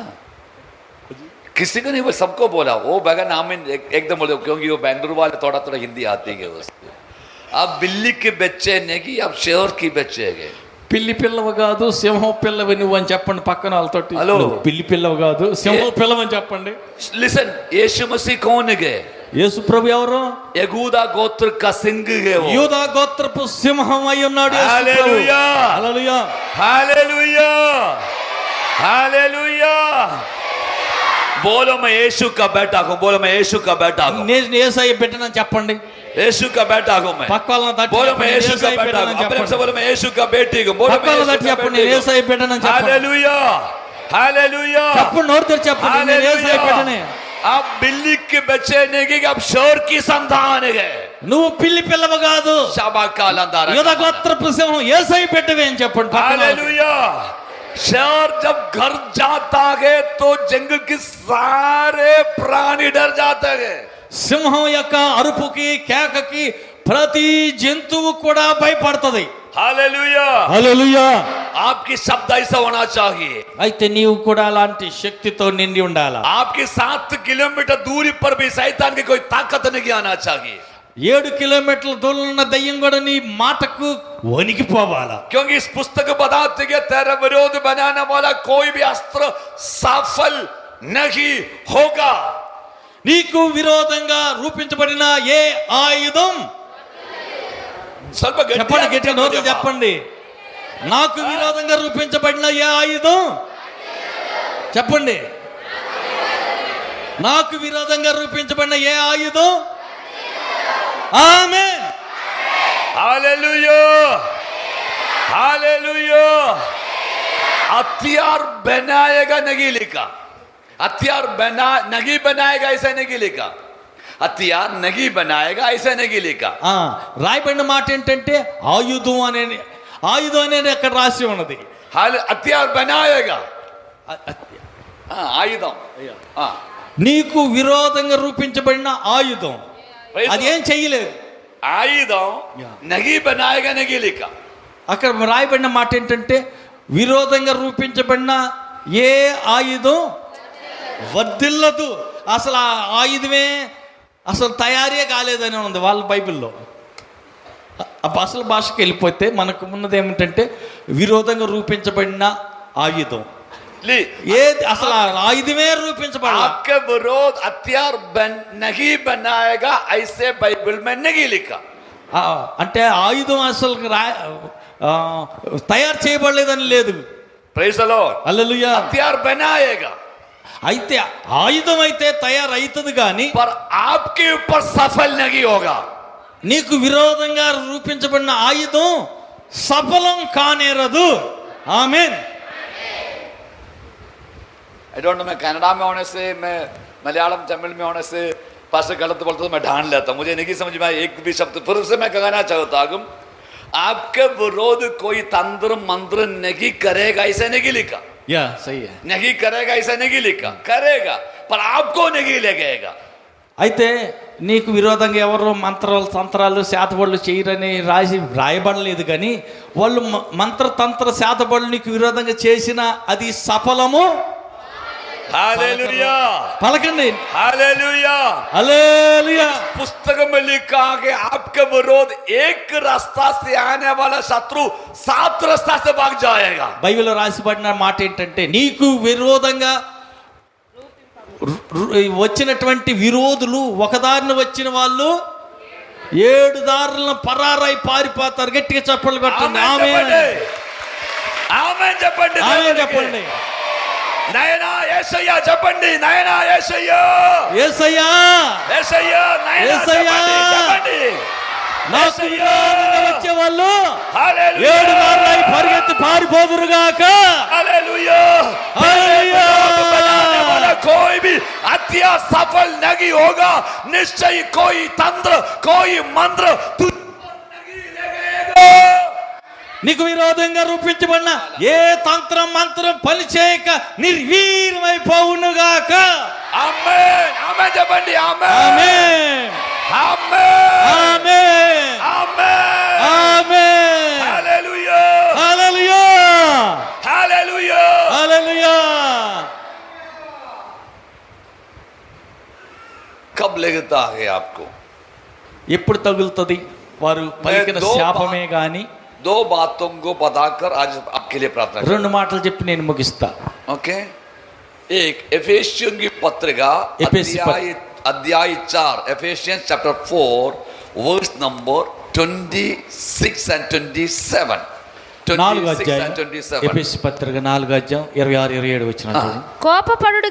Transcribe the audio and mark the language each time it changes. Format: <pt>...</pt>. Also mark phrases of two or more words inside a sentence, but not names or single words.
<hi>किसी को नहीं बोला, सबको बोला। वो बगैर आमीन एकदम बोले, क्योंकि वो बेंगलुरु वाले थोड़ा थोड़ा हिंदी आती है उसको। अब बिल्ली के बच्चे नहीं, अब शेर की बच्चे हैं।</hi> <te>పిల్లి పిల్లవు కాదు సింహం పిల్లవి నువ్వు అని చెప్పండి పక్కన వాళ్ళతోటి. హలో. నువ్వు పిల్లి పిల్లవు కాదు సింహం పిల్లవని చెప్పండి.</te> <hi>लिसन, यीशु मसीह कौन है?</hi> <te>యేసు ప్రభు ఎవరు?</te> <hi>यहूदा गोत्र का सिंह है वो।</hi> <te>యూదా గోత్రపు సింహం అయి ఉన్నాడు యేసు ప్రభు.</te> <hi>हालेलुया,</hi> <te>హల్లెలూయా,</te> <hi>हालेलुया, हालेलुया। बोलो मैं यीशु का बेटा हूँ, बोलो मैं यीशु का बेटा हूँ,</hi> <te>నేను యేసయ్య బిడ్డనని చెప్పండి.</te> <hi>यीशु का बेटा हूँ मैं.</hi> <te>పక్క వాళ్ళని తట్టి</te> <hi>बोलो मैं</hi> <te>చెప్పండి,</te> <hi>यीशु का</hi> <te>యేసయ్య</te> <hi>बेटा हूँ.</hi> <te>బిడ్డనని</te> <hi>अपने से</hi> <te>చెప్పండి.</te> <hi>बोलो मैं यीशु का बेटी हूँ, बोलो</hi> <te>పక్క</te> <hi>मैं</hi> <te>వాళ్ళని</te> <hi>यीशु</hi> <te>తట్టి</te> <hi>का</hi> <te>చెప్పండి,</te> <hi>बेटी</hi> <te>నేను</te> <hi>हूँ.</hi> <te>యేసయ్య బిడ్డనని చెప్పండి.</te> <hi>हालेलुया, हालेलुया,</hi> <te>చెప్పండి, నోరు తెరిచి చెప్పండి, నేను యేసయ్య బిడ్డనే.</te> <hi>आप बिल्ली के बच्चे नहीं कि आप शोर की संतान है.</hi> <te>నువ్వు పిల్లి పిల్లవ కాదు, शाबा का लंदारा. యూదా గోత్రపు సింహం యేసయ్య బిడ్డవే అని చెప్పండి. పక్కన వాళ్ళకి.</te> <hi>हालेलुया. शेर जब घर जाता है तो जंगल के सारे प्राणी डर जाते हैं.</hi> <te>సింహం యొక్క అరుపుకి కేకకి ప్రతి జంతువు కూడా భయపడుతుంది.</te> <hi>हालेलुया.</hi> <te>హల్లెలూయా.</te> <hi>आपकी शब्द ऐसा होना चाहिए.</hi> <te>అయితే నీవు కూడా అలాంటి శక్తితో నిండి ఉండాలా.</te> <hi>आपके 7 किलोमीटर दूरी पर भी शैतान की कोई ताकत नहीं आना चाहिए.</hi> <te>7 కిలోమీటర్ల దూరంలో ఉన్న దయ్యం కూడా నీ మాటకు వణికిపోవాలా.</te> <hi>क्योंकि इस पुस्तक बताते कि तेरा विरोध बनाने वाला कोई भी अस्त्र सफल नहीं होगा.</hi> <te>నీకు విరోధంగా రూపించబడిన ఏ ఆయుధం,</te> <kn>ಸ್ವಲ್ಪ</kn> <te>చెప్పండి, గట్టి నోరు చెప్పండి, నాకు విరోధంగా రూపించబడిన ఏ ఆయుధం చెప్పండి, నాకు విరోధంగా రూపించబడిన ఏ ఆయుధం. ఆమేన్.</te> <hi>हालेलुया, हालेलुया. हथियार बनाएगा नहीं लिखा, हथियार नहीं बनाएगा ऐसा नहीं लिखा, हथियार नहीं बनाएगा ऐसा नहीं लिखा.</hi> <te>రాయబడిన మాట ఏంటంటే ఆయుధం అనేది అక్కడ రాసి ఉన్నది.</te> <hi>हथियार बनाएगा. आयुधम.</hi> <te>నీకు విరోధంగా రూపించబడిన ఆయుధం అదేం చెయ్యలేదు.</te> <hi>आयुधम नहीं बनाएगा नहीं लिखा.</hi> <te>అక్కడ రాయబడిన మాట ఏంటంటే విరోధంగా రూపించబడిన ఏ ఆయుధం వర్ధిల్లదు. అసలు ఆ ఆయుధమే అసలు తయారీ కాలేదని ఉంది వాళ్ళ బైబిల్లో. అసలు భాషకి వెళ్ళిపోతే మనకు ఉన్నది ఏమిటంటే విరోధంగా రూపించబడిన ఆయుధం ఏది, అసలు ఆ ఆయుధమే రూపించబడాలి.</te> <hi>आपके विरोध हथियार नहीं बनाएगा ऐसे बाइबल में नहीं लिखा.</hi> <te>అంటే ఆయుధం అసలు తయారు చేయబడలేదని లేదు.</te> <en>Praise the Lord.</en> <te>హల్లెలూయా.</te> <hi>हथियार बनाएगा</hi> <te>అయితే ఆయుధం అయితే తయారైతుంది కానీ</te> <hi>पर आपके ऊपर सफल नहीं होगा.</hi> <te>నీకు విరోధంగా రూపించబడిన ఆయుధం సఫలం కానేరదు. ఆమేన్.</te> <en>I don't know,</en> <hi>मैं कनाडा में होने से, मैं मलयालम तमिल में होने से पास गलत बोलता तो मैं ढांढ लेता हूं. मुझे नहीं समझ में एक भी शब्द फिर से मैं कहना चाहता हूं, आपके विरोध कोई तंत्र मंत्र नहीं करेगा ऐसा नहीं लिखा. యా సही है. नहीं करेगा ऐसा नहीं लिखा, करेगा पर आपको नहीं लगेगा.</hi> <te>అయితే నీకు విరోధంగా ఎవరు మంత్రాలు తంత్రాలు శాతబడులు చేయరని రాయబడలేదు కానీ వాళ్ళు మంత్రతంత్ర శాతబడులు నీకు విరోధంగా చేసిన అది సఫలము.</te> <hi>हालेलुया,</hi> <te>పలకండి.</te> <hi>हालेलुया.</hi> <te>హల్లెలూయా.</te> <hi>पुस्तक में लिखा कि आपके विरोध एक रास्ता से आने वाला शत्रु 7 रास्ता से भाग जाएगा.</hi> <te>బైబిల్లో రాసిబడిన మాట ఏంటంటే నీకు విరోధంగా వచ్చినటువంటి విరోధులు ఒకదారిని వచ్చిన వాళ్ళు 7 దారులను పరారై పారిపోతారు. గట్టిగా చప్పట్లు కొట్టండి. ఆమేన్. ఆమేన్ చెప్పండి. ఆమేన్ చెప్పండి. నయనా యేసయ్య చెప్పండి. నయనా యేసయ్య, యేసయ్యా, యేసయ్య, నయనా యేసయ్య. చెప్పండి. నాకు విరోధంగా వచ్చే వాళ్ళు హల్లెలూయా. 7 దారులై పరిగెత్తి పారిపోదురుగాక.</te> <hi>हालेलुया, हालेलुया। बनाने वाला कोई भी हत्या सफल नहीं होगा. निश्चय कोई तंत्र कोई मंत्र नहीं लगेगा.</hi> <te>నీకు విరోధంగా రూపించబడిన ఏ తంత్రం మంత్రం పనిచేయక నిర్వీర్యమైపోవునుగాక. ఆమేన్. ఆమేన్ చెప్పండి. ఆమేన్. ఆమేన్. ఆమేన్. ఆమేన్. ఆమేన్. ఆమేన్.</te> <hi>हालेलुया,</hi> <te>హల్లెలూయా.</te> <hi>हालेलुया.</hi> <te>హల్లెలూయా.</te> <hi>कब लगता है आपको?</hi> <te>ఎప్పుడు తగులుతుంది? వారు పలికిన శాపమే గాని.</te> <hi>2 बातों को बताकर आज आपके लिए प्रार्थना करें.</hi> <te>2 మాటలు చెప్పి నేను ముగిస్తా.</te> <hi>ओके. एक एफेसियन की पत्रिका अध्याय 4,</hi> <en>Ephesians chapter 4 verse number 26 and 27. 26 and 27.</en> <te>ఎఫెసీ పత్రిక 4 అధ్యాయం 26 27 వచనాలు.</te>